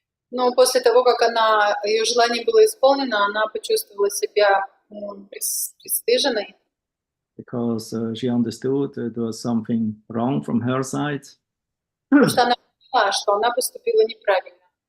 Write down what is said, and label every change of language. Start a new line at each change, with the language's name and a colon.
Russian: Но после того, как ее желание было исполнено, она почувствовала себя пристыженной.
English: Because she understood it was something wrong from her side.
Russian: Потому что она поняла, что она поступила неправильно.